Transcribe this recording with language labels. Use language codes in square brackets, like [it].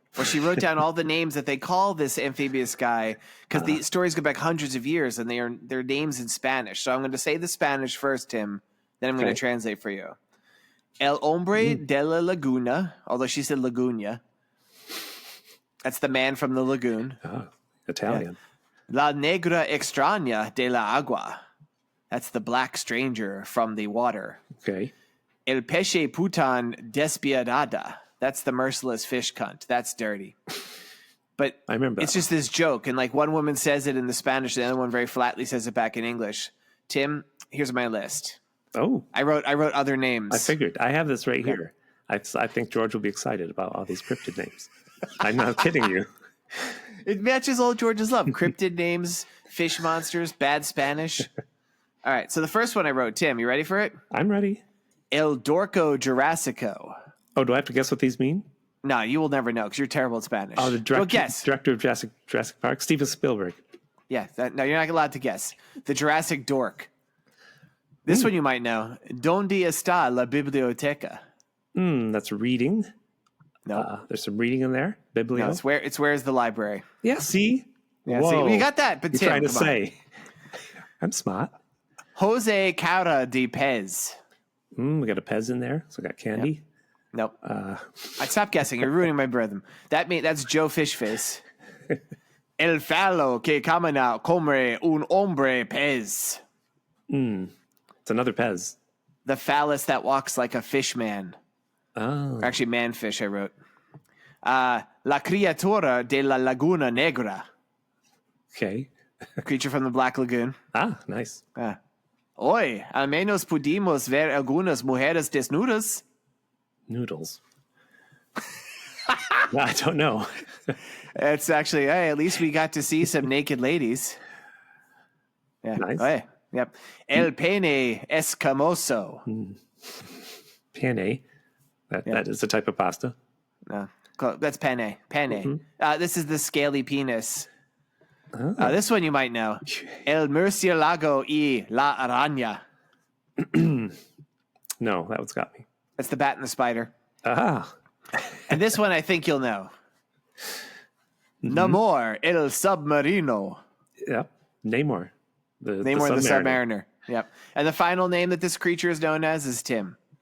[en] Well, she wrote down all the names that they call this amphibious guy because the stories go back hundreds of years, and they're names in Spanish. So I'm going to say the Spanish first, Tim. Then I'm going to translate for you. [es] El hombre de la laguna, [en] although she said Laguna. That's the man from the lagoon. Oh, Italian. Yeah. [es] La negra extraña de la agua. [en] That's the black stranger from the water. Okay. [es] El peche putan despiadada. [en] That's the merciless fish cunt. That's dirty. But I remember it's just this joke. And like one woman says it in the Spanish, the other one very flatly says it back in English. Tim, here's my list. Oh. I wrote other names. I figured. I have this right here. I think George will be excited about all these cryptid names. I'm not kidding you. It matches all George's love. Cryptid names, fish monsters, bad Spanish. All right. So the first one I wrote, Tim, you ready for it? I'm ready. [es] El Dorco Jurassico. [en] Oh, do I have to guess what these mean? No, you will never know because you're terrible at Spanish. Oh, the director of Jurassic Park, Steven Spielberg. Yeah. No, you're not allowed to guess. The Jurassic Dork. This one you might know. [es] ¿Dónde está la biblioteca? [en] That's reading. No, there's some reading in there. Biblio. No, it's where's the library? Yeah, see? Yeah, see, we got that. But you're Tim, trying to say. I'm smart. [es] Jose Cara de Pez. [en] We got a Pez in there. So I got candy. Yep. Nope. I'd stop guessing. You're ruining my rhythm. That's Joe Fishface. [es] El fallo que camina como un hombre pez. [en] It's another Pez. The phallus that walks like a fish man. Oh. Or actually, man-fish, I wrote. [es] La criatura de la laguna negra. [en] Okay. Creature from the Black Lagoon. Ah, nice. [es] Hoy, al menos pudimos ver algunas mujeres desnudas. [en] Noodles. I don't know. It's actually, hey, at least we got to see some naked ladies. Yeah. Nice. Hey, yep. [es] El pene escamoso. [en] Penne. That is a type of pasta. No, that's penne. Penne. This is the scaly penis. This one you might know. [es] El murciélago y la araña. [en] No, that one's got me. That's the bat and the spider. Ah. And this one I think you'll know. [es] Namor, el submarino. [en] Yep. Namor. Namor the Submariner. Yep. And the final name that this creature is known as is Tim.